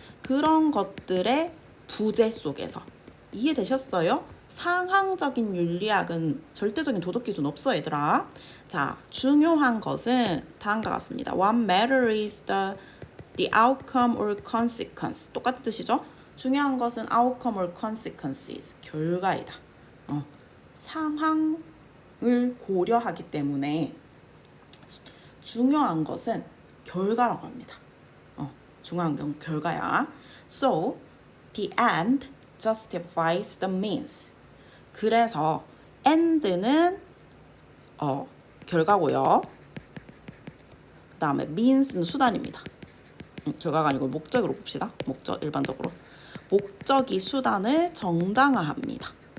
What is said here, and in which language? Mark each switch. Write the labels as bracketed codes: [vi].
[ko] 그런 것들의 부재 속에서 이해되셨어요? 상황적인 윤리학은 절대적인 도덕 기준 없어, 얘들아. 자, 중요한 것은 다음과 같습니다. [en] What matters is the outcome or consequence. [ko] 똑같은 뜻이죠? 중요한 것은 [en] outcome or consequences. [ko] 결과이다. 상황을 고려하기 때문에 중요한 것은 결과라고 합니다. 중요한 건 결과야. [en] So, the end justifies the means. [ko] 그래서 end는 결과고요. 그 다음에 means는 수단입니다. 결과가 아니고 목적으로 봅시다. 목적 일반적으로. 목적이 수단을 정당화합니다.